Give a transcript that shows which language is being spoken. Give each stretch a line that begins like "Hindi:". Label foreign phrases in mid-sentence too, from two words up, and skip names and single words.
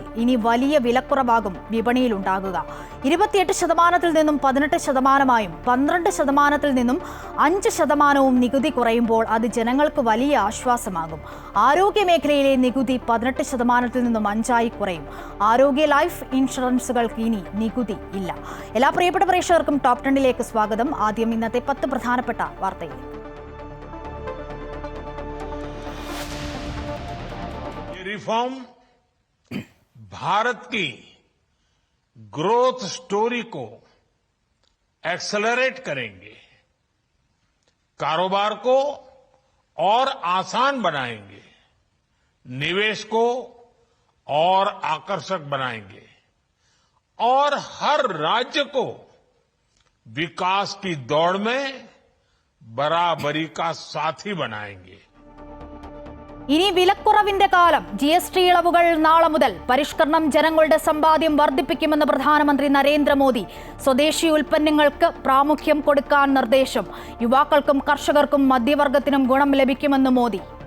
Malayalam: ഇനി വലിയ വിലക്കുറവാകും വിപണിയിലുണ്ടാകുക. 28% നിന്നും 18%, 12% നിന്നും 5% നികുതി കുറയുമ്പോൾ അത് ജനങ്ങൾക്ക് വലിയ ആശ്വാസമാകും. ആരോഗ്യ മേഖലയിലെ നികുതി 18% നിന്നും 5% കുറയും. ആരോഗ്യ
English: life insurances
Malayalam: ഇനി നികുതി ഇല്ല. എല്ലാ പ്രിയപ്പെട്ട പ്രേക്ഷകർക്കും ടോപ്പ് 10ലേക്ക് സ്വാഗതം. ആദ്യം ഇന്നത്തെ 10 പ്രധാനപ്പെട്ട വാർത്തയിൽ.
Hindi: रिफॉर्म भारत की
English: growth story
Hindi: को एक्सेलरेट करेंगे, कारोबार को और आसान बनाएंगे, निवेश को और आकर्षक बनाएंगे और हर राज्य को विकास की दौड़ में बराबरी का साथी बनाएंगे.
Malayalam: ഇനി വിലക്കുറവിന്റെ കാലം. GST ഇളവുകൾ നാളെ മുതൽ. പരിഷ്കരണം ജനങ്ങളുടെ സമ്പാദ്യം വർദ്ധിപ്പിക്കുമെന്ന് പ്രധാനമന്ത്രി നരേന്ദ്രമോദി. സ്വദേശി ഉൽപ്പന്നങ്ങൾക്ക് പ്രാമുഖ്യം കൊടുക്കാൻ നിർദ്ദേശം. യുവാക്കൾക്കും കർഷകർക്കും മധ്യവർഗത്തിനും ഗുണം ലഭിക്കുമെന്ന് മോദി.